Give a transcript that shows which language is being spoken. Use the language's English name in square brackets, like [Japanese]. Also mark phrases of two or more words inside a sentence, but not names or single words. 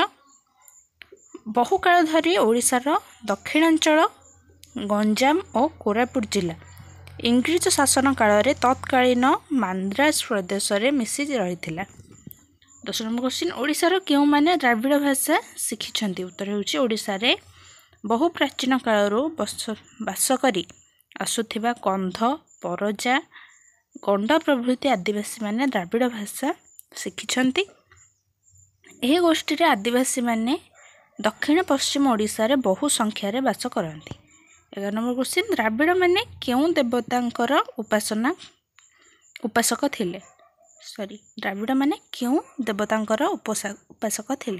[Odia] ବହୁକାଳ ଧରି ଓଡ଼ିଶାର ଦକ୍ଷିଣାଞ୍ଚଳ, ଗଞ୍ଜାମ ଓ କୋରାପୁଟ ଜିଲ୍ଲା ଇଂରେଜ ଶାସନ କାଳରେ ତତ୍କାଳୀନ ମାଡ୍ରାସ ପ୍ରଦେଶରେ ମିଶି ରହିଥିଲା। 10 [English] number question, [Odia] ଓଡ଼ିଶାର କେଉଁ ମାନେ ଦ୍ରାବିଡ଼ ଭାଷା ଶିଖିଛନ୍ତି? ଉତ୍ତର ହେଉଛି ଓଡ଼ିଶାରେ ବହୁ ପ୍ରାଚୀନ କାଳରୁ ବାସ କରି ଆସୁଥିବା କନ୍ଧ, ପରଜା, ଗଣ୍ଡା ପ୍ରଭୃତି ଆଦିବାସୀ ମାନେ ଦ୍ରାବିଡ଼ ଭାଷା ଶିଖିଛନ୍ତି। ଏହି ଗୋଷ୍ଠୀର ଆଦିବାସୀ ମାନେ ଦକ୍ଷିଣ ପଶ୍ଚିମ ଓଡ଼ିଶାରେ ବହୁ ସଂଖ୍ୟାରେ ବାସ କରନ୍ତି। 11 [English] number question, [Odia] ଦ୍ରାବିଡ଼ ମାନେ କେଉଁ ଦେବତାଙ୍କର ଉପାସକ ଥିଲେ? ଦ୍ରାବିଡ଼ ମାନେ କେଉଁ ଦେବତାଙ୍କର ଉପାସକ ଥିଲେ?